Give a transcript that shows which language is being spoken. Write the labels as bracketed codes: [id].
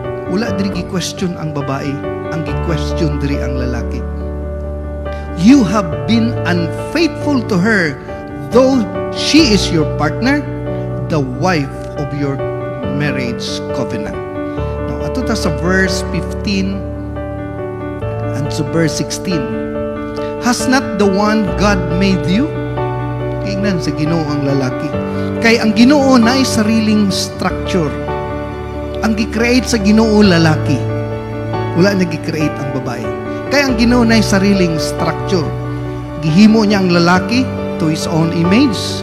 [ceb] Wala diri gi-question ang babae, ang gi-question diri ang lalaki. [en] You have been unfaithful to her, though she is your partner, the wife of your marriage covenant. Now, [ceb] ato ta sa [en] verse 15 and to verse 16. Has not the one God made you? [ceb] Tingnan sa Ginoo ang lalaki. Kay ang Ginoo naay sariling structure. Ang gi-create sa Ginoo lalaki. Wala na gi-create ang babae. Kay ang Ginoo naay sariling structure. Gihimo niya ang lalaki [en] to His own image.